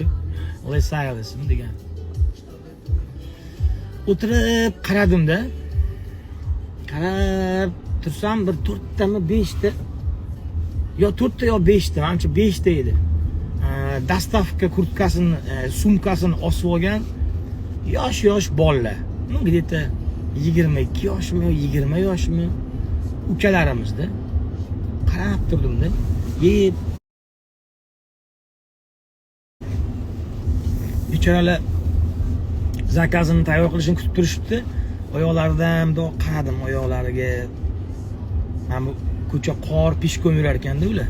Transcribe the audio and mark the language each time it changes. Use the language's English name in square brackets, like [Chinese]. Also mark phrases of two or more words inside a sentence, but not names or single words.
[Uzbek] Los Angelesmi degan. O'tirib qaradim-da. Qarab tursam bir 4 tami 5 ta. Yo 4 ta yo 5 ta, menimcha 5 ta edi. Dastavka kurtkasini, sumkasini osib olgan yosh bolalar. [Russian] Ну, где-то [Uzbek] 22 yoshmi, 20 yoshmi ukalarimizda. Qarab turdim-da. Bechoralar zakazini tayyor qilishini kutib turishibdi. Oyoqlaridan bundoq qaradim oyoqlariga. Mana bu ko'cha qor pishkom yurar ekanda ular.